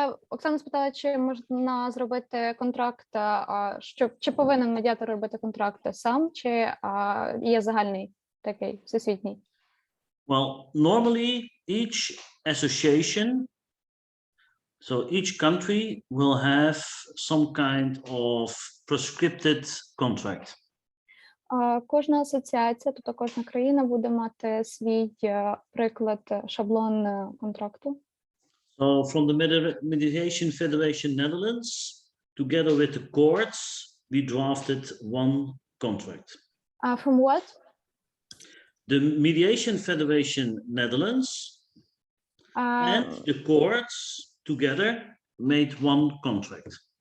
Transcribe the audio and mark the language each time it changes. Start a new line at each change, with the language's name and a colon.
Ukrainian: Оксана спитала, чи можна зробити контракт, чи повинен медіатор робити контракт сам, чи є загальний такий всесвітній?
English: Well, normally each association, so each country will have some kind of prescripted contract.
Ukrainian: Кожна асоціація, тобто кожна країна буде мати свій приклад, шаблон контракту.
English: So from the Mediation Federation Netherlands, together with the courts, we drafted one contract. From what? The Mediation Federation Netherlands and the courts together made one contract.